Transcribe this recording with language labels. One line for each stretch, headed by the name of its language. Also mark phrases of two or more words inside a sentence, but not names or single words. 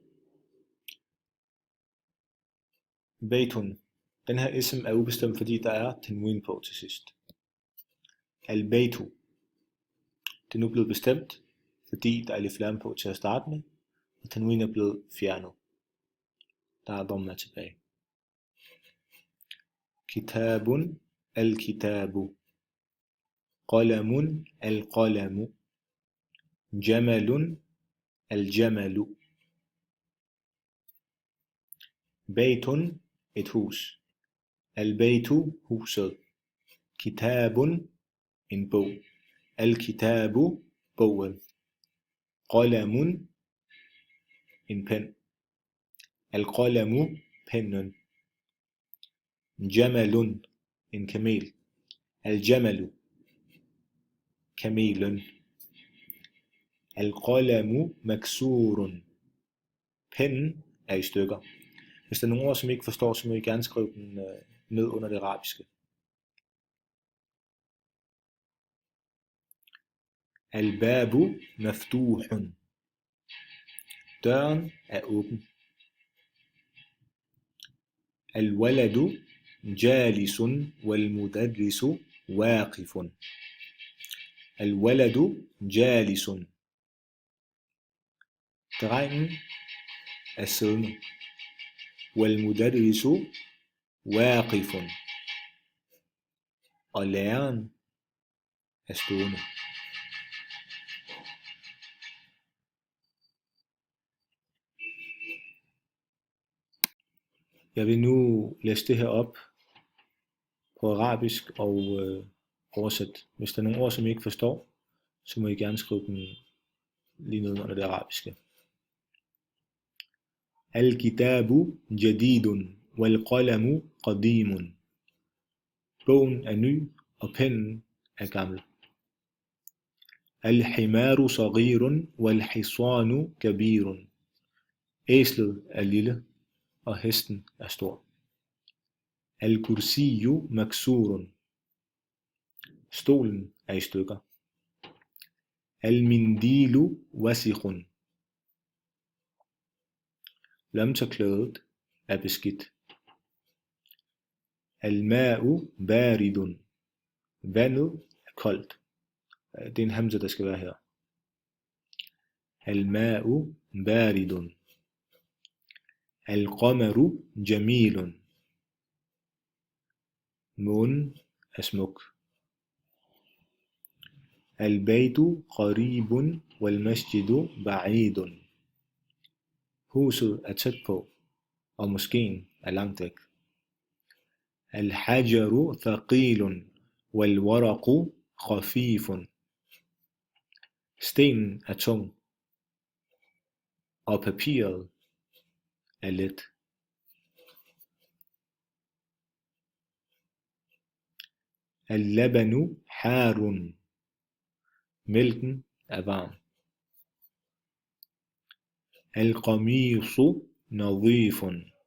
Arabic: بيت.
Danish: Den her ism er ubestemt, fordi der er tanwin på til sidst.
Arabic: البيت.
Danish: Det er nu blevet bestemt, fordi der er alif lam på til at starte med, og tanwin er blevet fjernet. Der er dhamma tilbage.
Arabic: كتاب، الكتاب. قلم، القلم. جمل، الجمل. بيت,
Danish: et hus. Al-baytu, huset. Kitabun, en bog. Al-kitabu, bogen. Qalamun, en pen. Al-qalamu, pennen. Jamalun, en kamel. Al-jamalu, kamelen.
Arabic: القلم مكسور.
Danish: Pennen er i stykker. Hvis der er nogle ord, som I ikke forstår, så må I gerne skrive den ned under det arabiske.
Arabic: الباب مفتوح.
Danish: Døren er åben.
Arabic: الولد جالس والمدرس واقف. الولد جالس.
Danish: Drengen er siddende.
Arabic: والمدرس واقف.
Danish: Og læreren er stående. Jeg vil nu læse det her op på arabisk og oversætte. Hvis der er nogle ord, som I ikke forstår, så må I gerne skrive dem lige ned under det arabiske.
Arabic: الكتاب جديد والقلم قديم.
Danish: Bogen er ny, og pennen er gammel.
Arabic: الحمار صغير والحصان كبير.
Danish: Æslet er lille, og hesten er stor.
Arabic: الكرسي مكسور.
Danish: Stolen er i stykker.
Arabic: المنديل وسخ.
Danish: Lomtørklædet er beskidt.
Arabic: الماء بارد.
Danish: Vandet er koldt. Det er en hamza, der skal være her.
Arabic: الماء بارد. القمر جميل.
Danish: Månen er smuk.
Arabic: البيت قريب والمسجد بعيد.
Danish: Huset er tæt på, og moskeen er langt væk.
Arabic: الحجر ثقيل والورق خفيف.
Danish: Stenen er tung, og papiret er let.
Arabic: اللبن حار.
Danish: Mælken er varm.
Arabic: القميص نظيف.